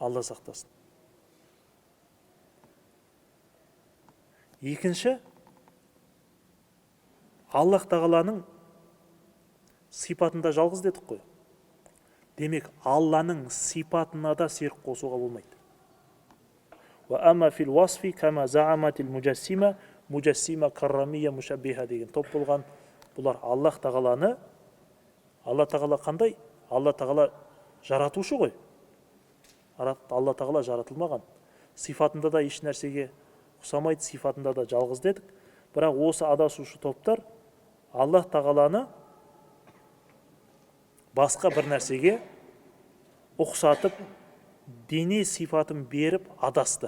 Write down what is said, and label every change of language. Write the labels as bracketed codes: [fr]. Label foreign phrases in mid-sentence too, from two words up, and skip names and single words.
[kk] Алла сақтасын. Екінші, Аллах тағаланың сипатында жалғыз дедік қой. Демек, Алланың сипатына да серік қосуға болмайды. [ar] وَأَمَّا فِي الْوَصْفِ كَمَا زَعَمَتِ الْمُجَسِّمَةِ مُجَسِّمَةَ كَرَّمِيَّةَ مُشَبِّهَةَ [kk] деген топ болған. Бұлар Аллах тағаланы, Алла тағала қандай? Алла тағала жаратушы ғой. Алла тағала жаратылмаған. Сифатында да еш нәрсеге ұқсамайды, сифатында да жалғыз дедік. Бірақ осы адасушы топтар Аллах тағаланы басқа бір нәрсеге ұқсатып, дене сифатын беріп адасты.